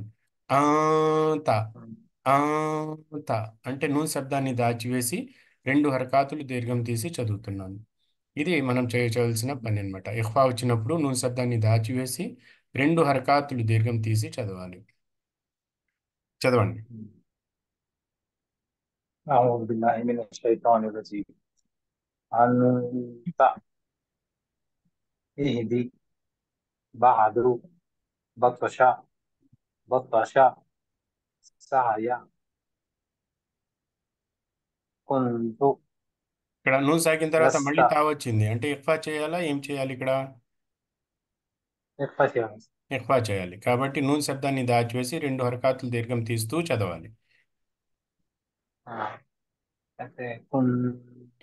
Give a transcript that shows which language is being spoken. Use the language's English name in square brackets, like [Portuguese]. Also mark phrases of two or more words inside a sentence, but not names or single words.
[Telugu] ఆ తా ఆ తా అంటే నూన్ శబ్దాన్ని దాచివేసి 2 హరకాతులు దీర్ఘం తీసి చదువుతున్నాను. ఇది మనం చేయవలసిన పని అన్నమాట. ఇఖ్ఫా వచ్చినప్పుడు నూన్ శబ్దాన్ని దాచివేసి 2 హరకాతులు దీర్ఘం తీసి చదవాలి. చదవండి. [Arabic] أعوذ بالله من الشيطان الرجيم. أنت اهدي بعد بطش بطش سعي كنت [Telugu] ఇక్కడ నూన్ సాగిన తర్వాత [Arabic] لست [Telugu] మళ్ళీ తా వచ్చింది అంటే ఇఖ్ఫా చేయాలా? ఏం చేయాలి ఇక్కడ? [Arabic] إخفتي. [Telugu] ఇఖ్ఫా చేయాలి కాబట్టి నూన్ శబ్దాన్ని దాచివేసి 2 హరకాతులు దీర్ఘం తీస్తూ చదవాలి. [Arabic] كنت